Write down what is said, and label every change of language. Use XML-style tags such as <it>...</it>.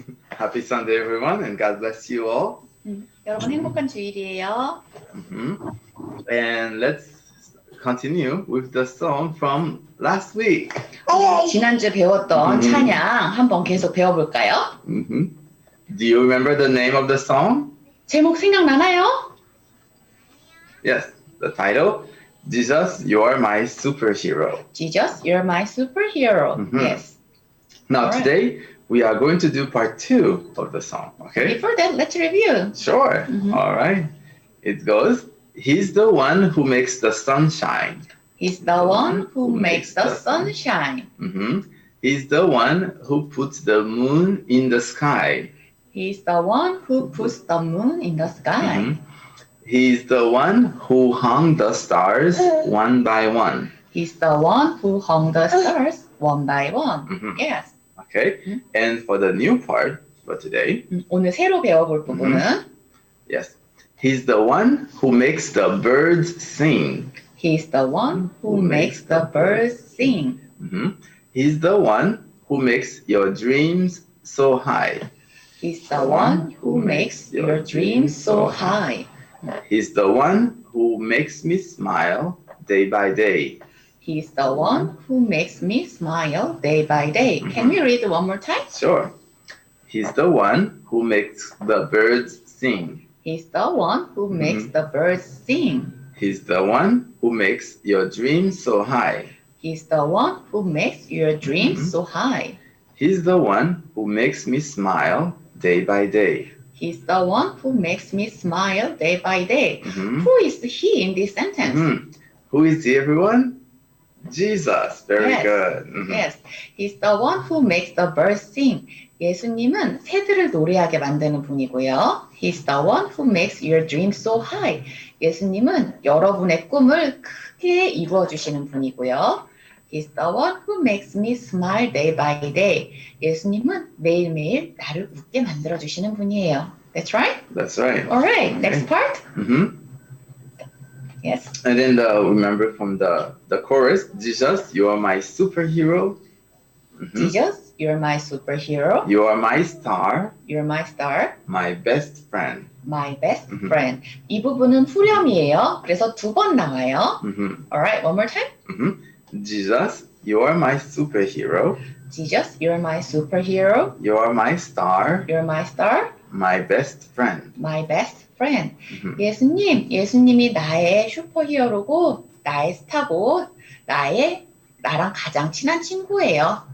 <en>Happy Sunday, everyone, and God bless you all.</en> <ko>여러분 행복한 주일이에요.</ko> <en>And let's continue with the song from last week.</en> <ko>지난주 배웠던 찬양 한번 계속 배워볼까요?</ko> <en>Do you remember the name of the song?</en> <ko>제목 생각나나요?</ko> <en>Yes, the title, Jesus, You Are My Superhero. Jesus, you're my superhero. Yes. Now Alright. today, we are going to do part 2 of the song, okay? Before that, let's review. Sure. All right. It goes, He's the one who makes the sun shine. He's the one who makes the sun shine. He's the one who puts the moon in the sky. He's the one who puts the moon in the sky. He's the one who hung the stars one by one. He's the one who hung the stars one by one. Yes. Okay? And for the new part for today,</en> <ko>오늘 새로 배워볼 부분은</ko> <en>yes, he's the one who makes the birds sing. He's the one who makes the birds sing. He's the one who makes your dreams so high. He's the one who makes your dreams so high. He's the one who makes me smile day by day. He's the one who makes me smile day by day. Can we read one more time? Sure. He's the one who makes the birds sing. He's the one who makes the birds sing. He's the one who makes your dreams so high. He's the one who makes your dreams so high. He's the one who makes me smile day by day. He's the one who makes me smile day by day. Who is he in this sentence? Who is he, everyone? Jesus. Very Yes. good. Yes, he's the one who makes the birds sing.</en> <ko>예수님은 새들을 노래하게 만드는 분이고요.</ko> <en>He's the one who makes your dreams so high.</en> <ko>예수님은 여러분의 꿈을 크게 이루어 주시는 분이고요.</ko> <en>He's the one who makes me smile day by day.</en> <ko>예수님은 매일매일 나를 웃게 만들어 주시는 분이에요.</ko> <en>That's right? That's right. Alright, next part. Yes. And then remember from the chorus, Jesus, you are my superhero. Jesus, you're my superhero. You are my star, You're my star. my best friend. My best friend.</en> <ko>이 부분은 후렴이에요. 그래서 두 번 나와요.</ko> <en>Alright, one more time. Jesus, you are my superhero. Jesus, you're my superhero. You are my star, You're my star. my best friend. My best friend.</en> <ko>예수님이 나의 슈퍼히어로고, 나의 스타고, 나랑 가장 친한 친구예요.</ko>